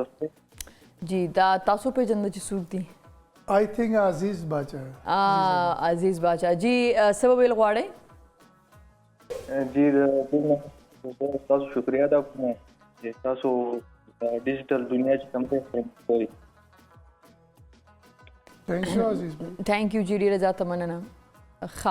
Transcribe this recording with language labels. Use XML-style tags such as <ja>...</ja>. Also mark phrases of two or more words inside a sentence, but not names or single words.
<ps>جی دا تاسو په جند چې څوک دي</ps> <en>I think عزیز باچا</en> <ps>عزیز باچا جی سبب ویل غواړئ جی تاسو شکریا ادا کوم چې تاسو ډیجیټل دنیا چې کوم څه کوي</ps> <en>thank you عزیز بھائی thank you</en> <ps>جی ډیره زیاته مننه ښه</ps>